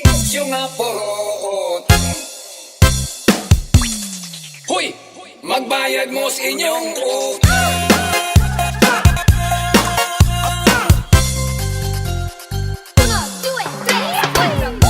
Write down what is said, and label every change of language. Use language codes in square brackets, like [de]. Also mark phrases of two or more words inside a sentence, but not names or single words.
[ceb] bisyo nga porot. Hoy! Magbayad mo sa inyong utang. Uno, due, tres, cuatro.